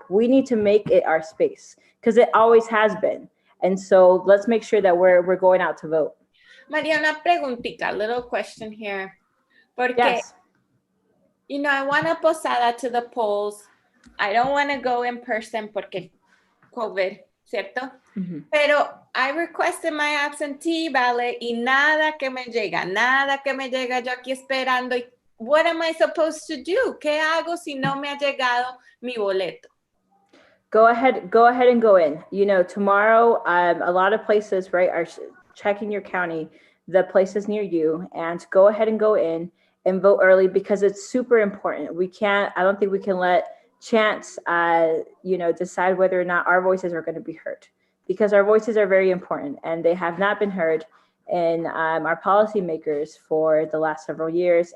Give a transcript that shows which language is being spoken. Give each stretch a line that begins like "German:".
English: We need to make it our space, because it always has been. And so let's make sure that we're going out to vote. Maria,
Spanish: una preguntita,
English: little question here. Porque, yes. You know, I want a posada to the polls. I don't want to go in person porque COVID,
Spanish: ¿cierto?
English: Mm-hmm.
Spanish: Pero
English: I requested my absentee ballot
Spanish: y nada que me llega yo aquí esperando.
English: What am I supposed to do?
Spanish: ¿Qué hago si no me ha llegado mi boleto?
English: Go ahead and go in. You know, tomorrow, a lot of places, right, are checking your county, the places near you, and go ahead and go in and vote early, because it's super important. I don't think we can let chance, decide whether or not our voices are going to be heard, because our voices are very important and they have not been heard in our policymakers for the last several years.